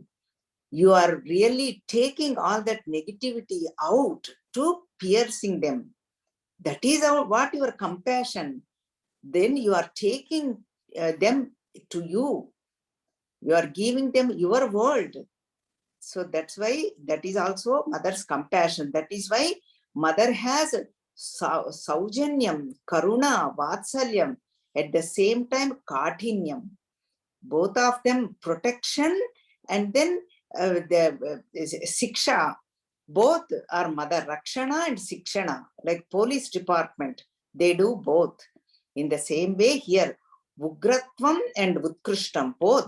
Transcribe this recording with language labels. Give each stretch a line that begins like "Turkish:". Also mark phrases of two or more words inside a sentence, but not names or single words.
English: You are really taking all that negativity out to piercing them. That is what your compassion. Then you are taking them to you. You are giving them your world. So that's why that is also mother's compassion. That is why mother has
Telugu: సౌజన్యం, కరుణ, వాత్సల్యం,
English: at the same time kaఠిన్యం. Both of them protection and then the siksha. Both are mother, rakshana and sikshana, like police department. They do both. In the same way here, Ugratvam and Utkrishtam, both.